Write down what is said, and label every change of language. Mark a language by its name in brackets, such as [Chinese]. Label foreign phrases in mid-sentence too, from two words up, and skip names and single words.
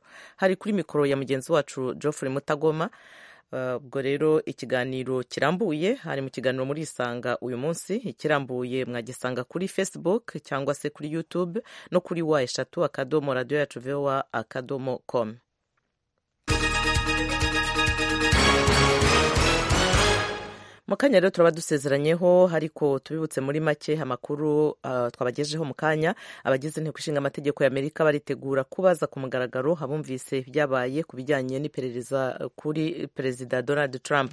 [Kinyarwanda] Hari kuri mikoro ya mugenzi wacu Geoffrey Mutagoma. Ubwo rero ikiganiro kirambuye, hari mu kiganiro muri Isanga uyu munsi. Ikirambuye mwagisanga kuri Facebook cyangwa se kuri YouTube no kuri wa@radio-yacu-voa.com. Mu kanya rero turaba dusezeranyeho, ariko tubibutse muri make amakuru twabagejeho mu kanya. Abagize inteko ishinga amategeko y'Amerika baritegura kubaza ku mugaragaro abumvise ibyabaye ku bijyanye n'iperereza kuri Perezida Donald Trump.